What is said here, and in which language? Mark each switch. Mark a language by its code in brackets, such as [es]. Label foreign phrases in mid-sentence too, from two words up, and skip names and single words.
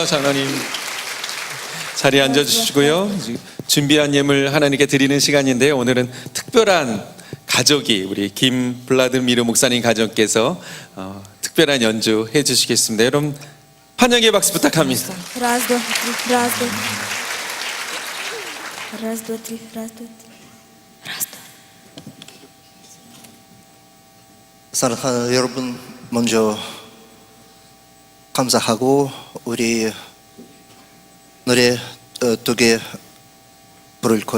[ko] 장로님 자리에 앉아주시고요. 준비한 예물 하나님께 드리는 시간인데요. 오늘은 특별한 가족이, 우리 김블라드미르 목사님 가족께서 특별한 연주 해주시겠습니다. 여러분 환영의 박수 부탁합니다. [ru] Раз, два, три, раз, два, три. Раз, два, три, раз, два, три. Раз, два. [ko] 사랑하는 여러분, 먼저 감사하고 우리 노래 두 개 부를 거예요.